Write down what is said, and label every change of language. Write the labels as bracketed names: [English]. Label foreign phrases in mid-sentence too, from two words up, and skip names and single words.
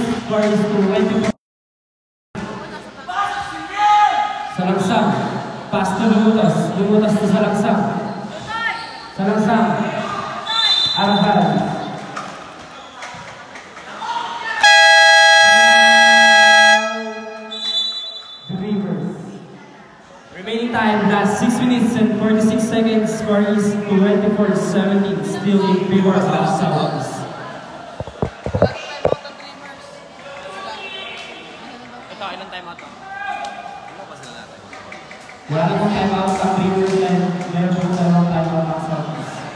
[English] Score is 24. Salangsang, pass to Lumutas. Lumutas to Salangsang. Salangsang, Arafat. The Rivers. Remaining time, last 6 minutes and 46 seconds. Score is 24-17. Still in favor of Southeast. [Filipino] Ilang [English] time out? [Filipino] Wala namang [English] time out [Filipino] ang Rivers and meron po tayong [English] time out [Filipino] ang Southeast.